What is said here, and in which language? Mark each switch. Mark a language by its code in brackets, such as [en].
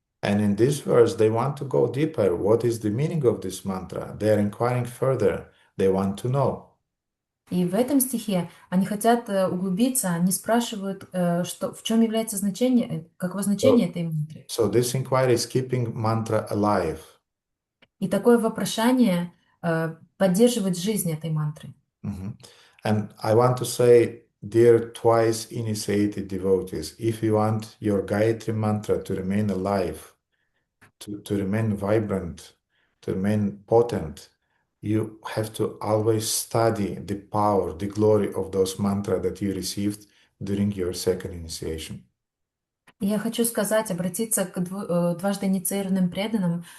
[en] And in this verse, they want to go deeper. What is the meaning of this mantra? They are inquiring further. They want to know. [ru] И в этом стихе они хотят углубиться, они спрашивают, что, в чем является значение, каково значение этой мантры. [en] So this inquiry is keeping mantra alive. [ru] И такое вопрошание поддерживает жизнь этой мантры. [en] And I want to say, dear twice initiated devotees, if you want your Gayatri mantra to remain alive, to remain vibrant, to remain potent, you have to always study the power, the glory of those mantras that you received during your second initiation. [ru] Я хочу сказать, обратиться к дважды инициированным преданным.